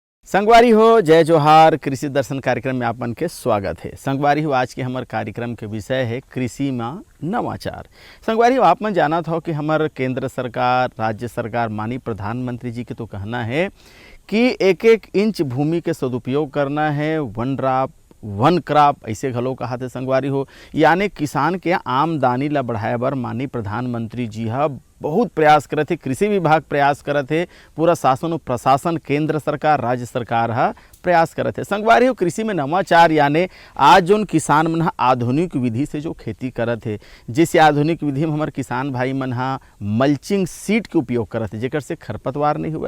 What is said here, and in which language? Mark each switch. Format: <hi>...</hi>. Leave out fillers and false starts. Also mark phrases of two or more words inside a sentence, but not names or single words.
<hne>संगवारी हो जय जोहार। कृषि दर्शन कार्यक्रम में आपन के स्वागत है। संगवारी हो आज के हमारे कार्यक्रम के विषय है कृषि में नवाचार। संगवारी हो आप मन जाना था कि हमारे केंद्र सरकार राज्य सरकार माननीय प्रधानमंत्री जी के तो कहना है कि एक एक इंच भूमि के सदुपयोग करना है,</hne> <en>one crop</en> <hne>ऐसे घलो कहा थे संगवारी हो, यानी किसान के आमदनी ला बढ़ाए बर माननीय प्रधानमंत्री जी हा बहुत प्रयास करत है। कृषि विभाग प्रयास करत है, पूरा शासन और प्रशासन केंद्र सरकार राज्य सरकार हा प्रयास करत है। संगवारी हो कृषि में नवाचार यानी आज जोन किसान मन हा आधुनिक विधि से जो खेती करत है, जैसे आधुनिक विधि में हमारे किसान भाई मन हा</hne> <en>mulching sheet</en> <hne>के उपयोग करत है जेकर से खरपतवार नहीं हुए।</hne>